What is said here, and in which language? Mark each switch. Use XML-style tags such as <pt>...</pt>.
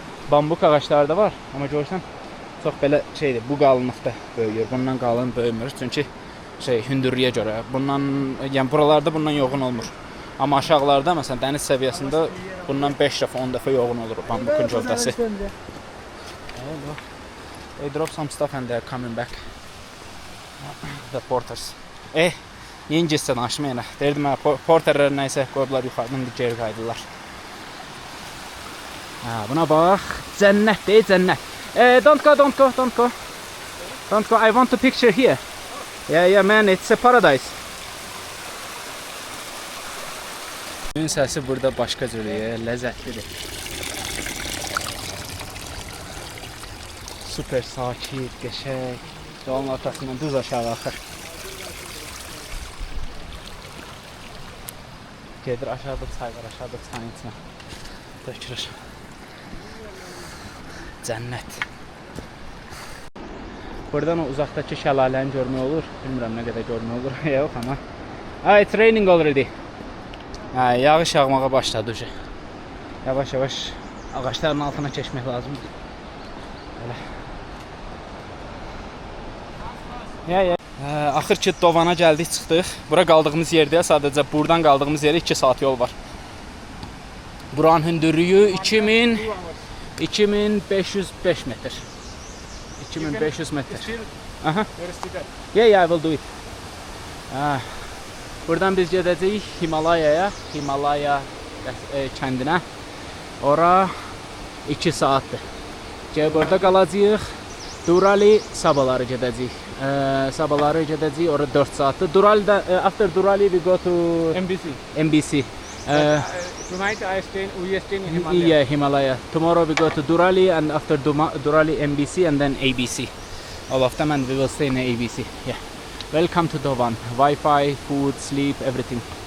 <az>Bambuk ağaçları da var, amma görürsən çox belə şeydir, bu qalınlıqda böyüyür. Bundan qalın böyümür, çünki hündürlüyə görə. Bundan, yəni buralarda bundan yoğun olmur. Amma aşağılarda, məsələn, dəniz səviyyəsində bundan 5 dəfə, 10 dəfə yoğun olur bambukun gövdəsi.</az> <en>They drop some stuff and they're coming back. The porters.</en> <az>Niyə İngiliscə danışmayın? Deyirdim mən, porterlər nəysə qoyublar yuxarıdan geri qayıdırlar. Buna bax, cənnətdir, cənnət.</az> <en>Don't go. Don't go, I want to picture here. Yeah, man, it's a paradise.</en> <az>Suyun səsi burada başqa cürüyor, ləzzətlidir. Super sakit, qəşəng. Yolun ortasından düz aşağı axır. Gedir aşağıda çay var, aşağıda çayın içine dökülür. Cənnət. Buradan o uzaqdakı şəlaləni görmək olur. Bilmirəm nə qədər görmək olur. Yox amma.</az> <en>It's raining already.</en> <az>Yağış yağmağa başladı. Yavaş-yavaş ağaçların altına keçmək lazımdır. Belə. Axır ki Dovana gəldik, çıxdıq. Bura qaldığımız yerdə sadəcə buradan qaldığımız yerə 2 saat yol var. Buranın hündürlüyü 2505 metr. 2500 metr. Aha.</az> <en>Yeah, I will do it.</en> <az>Buradan biz gedəcəyik Himalayaya, Himalaya kəndinə. Ora 2 saatdır. Gəlib orada qalacağıq. Durali sabahları gedəcəyik. Sabahları gedəcəyik, ora 4 saatdır.</az> <en>After Durali we go to MBC. Tonight we stay in Himalaya. Yeah, Himalaya. Tomorrow we go to Durali and after Durali MBC and then ABC. All of them and we will stay in ABC. Yeah. Welcome to Dovan. Wi-Fi, food, sleep, everything.</en>